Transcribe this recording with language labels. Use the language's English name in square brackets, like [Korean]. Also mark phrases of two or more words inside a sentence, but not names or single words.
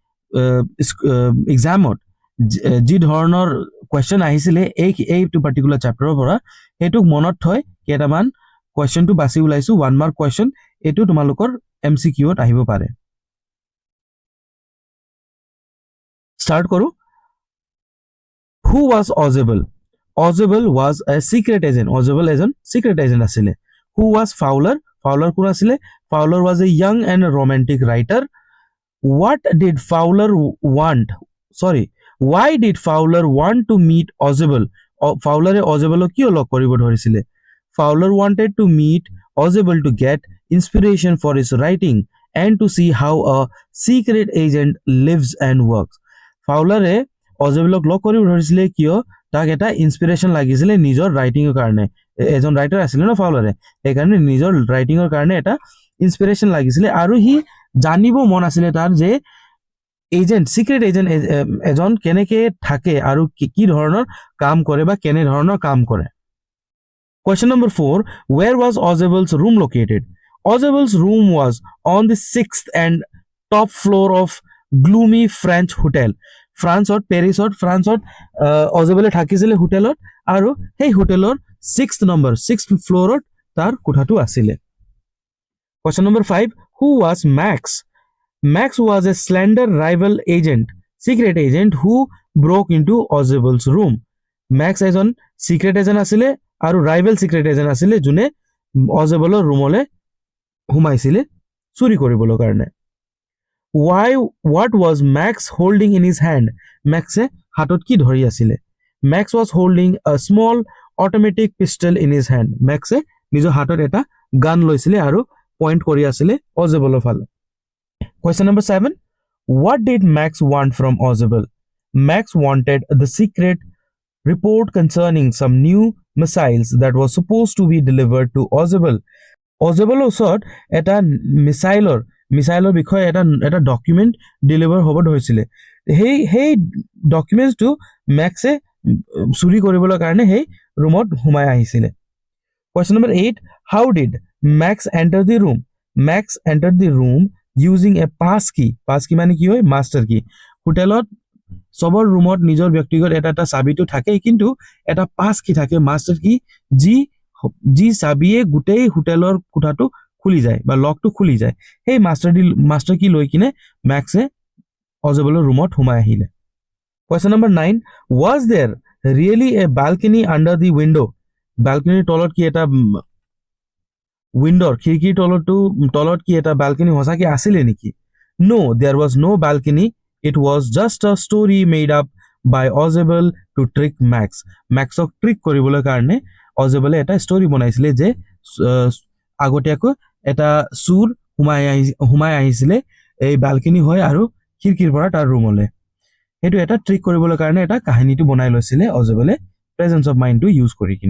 [Assamese] এক্সামত যি ধৰণৰ কোৱেশ্চন আহিছিলে এইটো [English] particular chapterৰ [Assamese] পৰা সেইটোক মনত থৈ কেইটামান কোৱেশ্চনটো বাছি ওলাইছো 1 [English] mark question [Assamese] এইটো তোমালোকৰ MCQত আহিব পাৰে স্টাৰ্ট কৰো [English] Who was Ozebel? Ozebel was a secret agent. Ozebel as a secret agent asile. Who was Fowler? Fowler [Assamese] কোন আছিল. [English] Fowler was a young and romantic writer. What did Fowler want? Sorry. Why did Fowler want to meet Ozebel? Fowler e Ozebel [Assamese] কিয় লগ কৰিব ধৰিছিলে? [English] Fowler wanted to meet Ozebel to get inspiration for his writing and to see how a secret agent lives and works. [Assamese] Fowler e অজেবলক লগ কৰিব ধৰিছিলে কিয় তাক এটা ইনস্পিৰেশ্যন লাগিছিলে নিজৰ ৰাইটিংৰ কাৰণে এজন ৰাইটাৰ আছিল ন ফাউলাৰে সেইকাৰণে নিজৰ ৰাইটিংৰ কাৰণে এটা ইনস্পিৰেশ্যন লাগিছিলে আৰু হি জানিব মন আছিলে তাৰ যে [English] secret agent [Assamese] এজন কেনেকে থাকে আৰু কি ধৰণৰ কাম কৰে বা কেনে ধৰণৰ কাম কৰে [English] Question number 4 Where was Ozebel's room located? Ozebel's room was on the 6th and top floor of gloomy French hotel. [Assamese] পেৰিছত ফ্ৰান্সত অজেবলে থাকিছিলে হোটেলত আৰু সেই হোটেলৰ 6th ফ্ল'ৰত তাৰ কোঠাটো আছিলে [English] Question number 5 Who was Max? Max was a slender rival agent, secret agent who broke into Ozebel's room. [Assamese] Max এজন [English] secret agent [Assamese] আছিলে আৰু [English] rival secret agent [Assamese] আছিলে যোনে অজেবলৰ ৰুমলৈ সোমাইছিলে চুৰি কৰিবলৈ কাৰণে [English] What was Max holding in his hand? [Assamese] Max হাতত কি ধৰি আছিলে [English] Max was holding a small automatic pistol in his hand. [Assamese] Max নিজৰ হাতত এটা গান লৈছিলে আৰু পইণ্ট কৰি আছিলে অজেবলৰ ফালে। [English] Question number 7. What did Max want from Ozebel? Max wanted the secret report concerning some new missiles that was supposed to be delivered to Ozebel. [Assamese] Ozebelৰ ওচৰত এটা মিছাইলৰ বিষয়ে এটা ডকুমেণ্ট ডেলিভাৰ হ'ব ধৰিছিলে। সেই ডকুমেণ্টছটো মেক্সে চুৰি কৰিবলৈ কাৰণে সেই ৰুমত সোমাই আহিছিলে। [English] Question number 8. How did Max enter the room? Max entered the room using a pass key. Pass key [Assamese] মানে কি হয়? [English] master key. [Assamese] হোটেলত সবৰ ৰুমত নিজৰ ব্যক্তিগত এটা চাবিটো থাকে, কিন্তু এটা [English] pass key [Assamese] থাকে, [English] master key, [Assamese] যি চাবিয়ে গোটেই হোটেলৰ কোঠাটো খুলি যায় বা লকটো খুলি যায়। সেই [English] master key [Assamese] লৈ কিনে মেক্সে অজেবলৰ ৰুমত সোমাই আহিলে। [English] Question number 9. Was there really a balcony under the window? [Assamese] Balcony তলত কি এটা উইন্ডোৰ খিৰিকীৰ তলত কি এটা balcony সঁচাকৈ আছিলে নেকি? [English] No, there was no balcony. It was just a story made up by Ozebel to trick Max. [Assamese] Maxক ট্ৰিক কৰিবলৈ কাৰণে অজেবলে এটা ষ্টৰি বনাইছিলে যে আগতীয়াকৈ এটা চুৰ সোমাই আহিছিলে এই বালকনি হৈ আৰু খিৰিকীৰ পৰা তাৰ ৰুমলৈ। সেইটো এটা ট্ৰিক কৰিবলৈ কাৰণে এটা কাহিনীটো বনাই লৈছিলে অজেবলে [English] presence of mindটো [Assamese] ইউজ কৰি কিনে।